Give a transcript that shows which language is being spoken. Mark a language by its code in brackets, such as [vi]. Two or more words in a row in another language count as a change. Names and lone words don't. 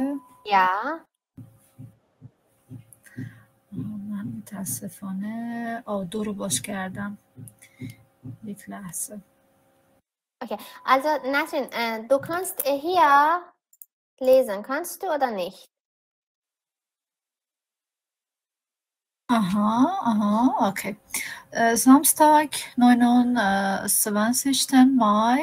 [de] Ja. [fa] من متاسفانه 2 رو باز کردم. یک لحظه. [de] Okay, also Nasrin, du kannst hier lesen, kannst du oder nicht? Aha, okay. Samstag, 29. Mai.